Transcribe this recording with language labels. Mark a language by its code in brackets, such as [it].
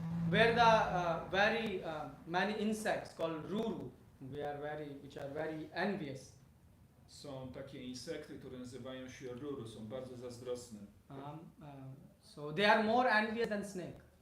[en] where the very many insects called ruru, which are very envious. [pl] są takie insekty, które nazywają się ruru, są bardzo zazdrosne. [en] So they are more envious than snake.